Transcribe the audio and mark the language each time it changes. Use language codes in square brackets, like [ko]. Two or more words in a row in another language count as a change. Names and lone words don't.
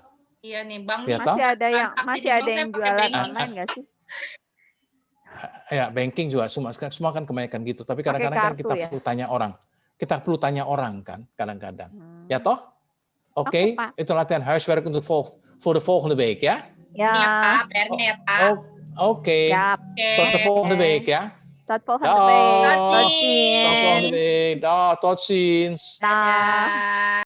[id] Iya nih, Bang. Ya, masih ada yang jualan online nggak sih? Ya, banking juga semua kan kebanyakan gitu. Tapi kadang-kadang kan kita perlu tanya orang. Kita perlu tanya orang kan kadang-kadang. Ya toh? Oke, itu latihan huiswerk untuk [nl] voor de volgende week [id] ya. Ya. Ini ya, Pak. PR-nya ya, Pak. Oke. [nl] Tot de volgende week ya. Tot volgende week. Tot volgende week. Tot ziens. [id] Dadah.